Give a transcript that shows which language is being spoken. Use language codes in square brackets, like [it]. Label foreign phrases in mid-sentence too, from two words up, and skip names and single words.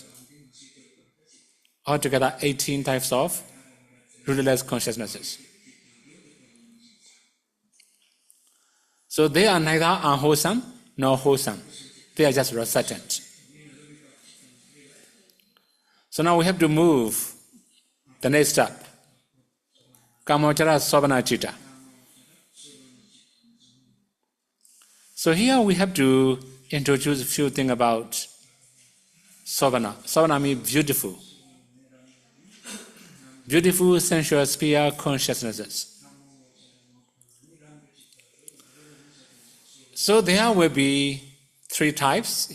[en] Altogether 18 types of rootless consciousnesses. So they are neither unwholesome nor wholesome. They are just resultant. So now we have to move the next step. [pi] KΑΜΑΒΑＣARA-SOBHANA-CITTA. [en] So here we have to introduce a few things about Sobhana. Sobhana means beautiful. Beautiful sensual sphere consciousnesses. So there will be three types.